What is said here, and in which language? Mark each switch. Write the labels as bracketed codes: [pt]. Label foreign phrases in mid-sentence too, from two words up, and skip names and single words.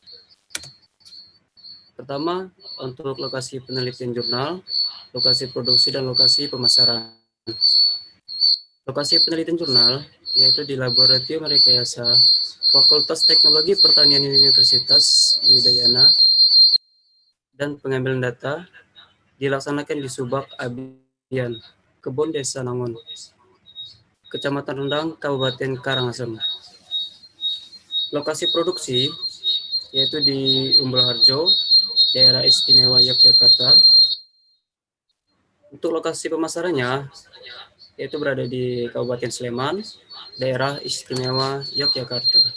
[id] Pertama, untuk lokasi penelitian jurnal, lokasi produksi dan lokasi pemasaran. Lokasi penelitian jurnal yaitu di Laboratorium Rekayasa Fakultas Teknologi Pertanian Universitas Widayana dan pengambilan data dilaksanakan di Subak Abian, Kebun Desa Nangun, Kecamatan Rendang, Kabupaten Karangasem. Lokasi produksi yaitu di Umbul Harjo, Daerah Istimewa Yogyakarta. Untuk lokasi pemasarannya yaitu berada di Kabupaten Sleman, Daerah Istimewa Yogyakarta.